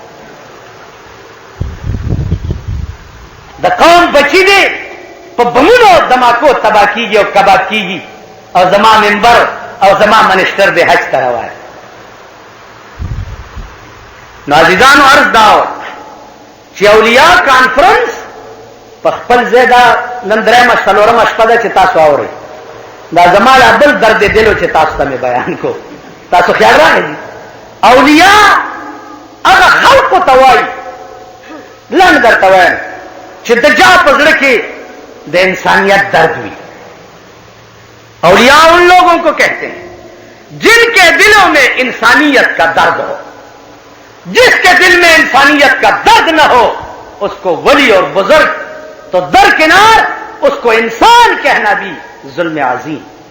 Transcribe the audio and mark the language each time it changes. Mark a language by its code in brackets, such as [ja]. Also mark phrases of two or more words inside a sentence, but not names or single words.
[ps] د قوم بچی دی په بمونو دماکو تبا کیږي او کباب کیږي او زما ممبر او زما منشتر دی حج ته روان نو عزیزانو عرض داو چې اولیاء کانفرنس په خپل ځای دا نن درېمه څلورمه شپه ده چې تاسو اورئ دا زما لا بل درد دلو چې تاسو ته مې بیان کو تاسو خیال راغلی اولیاء هغه خلقو ته وایي لنډ درته وایم چې د چا په زړه کې د انسانیت درد ہوئی [ur] اولیاء ان لوگوں کو کہتے ہیں جن کے دلوں میں انسانیت کا درد ہو جس کے دل میں انسانیت کا درد نہ ہو اس کو ولی اور بزرگ تو درکنار اس کو انسان کہنا بھی ظلم عظیم